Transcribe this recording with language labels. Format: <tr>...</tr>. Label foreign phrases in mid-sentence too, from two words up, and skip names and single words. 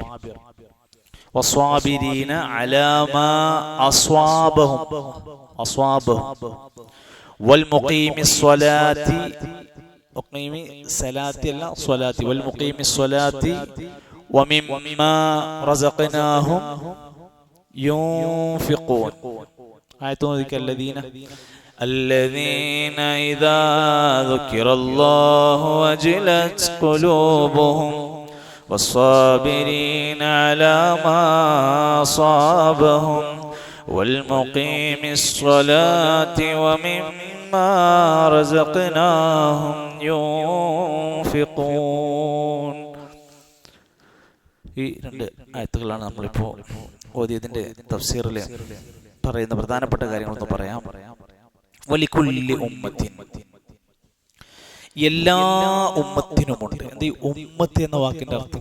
<ar>والصابرين على ما أصابهم أصابهم. والمقيمي الصلاة مقيمي الصلاة അല്ല الصلاة والمقيمي الصلاة ومما رزقناهم ينفقون.</ar> <ml>ആയത്ത് നോക്കിക്കേ,</ml> <ar>الذين إذا ذكر الله وجلت قلوبهم والصابرين على ما أصابهم والمقيم الصلاة ومما رزقناهم ينفقون.</ar> <ml>ഈ രണ്ട് ആയത്തുകളാണ് നമ്മളിപ്പോൾ ഓതിയതിൻ്റെ തഫ്സീറിൽ പറയുന്ന പ്രധാനപ്പെട്ട കാര്യങ്ങളൊന്ന് പറയാം.</ml> <ar>ولكل أمة,</ar> <ml>എല്ലാ ഉമ്മത്തിനുമുണ്ട്. എന്ത് ഈ ഉമ്മത്ത് എന്ന വാക്കിന്റെ അർത്ഥം?</ml>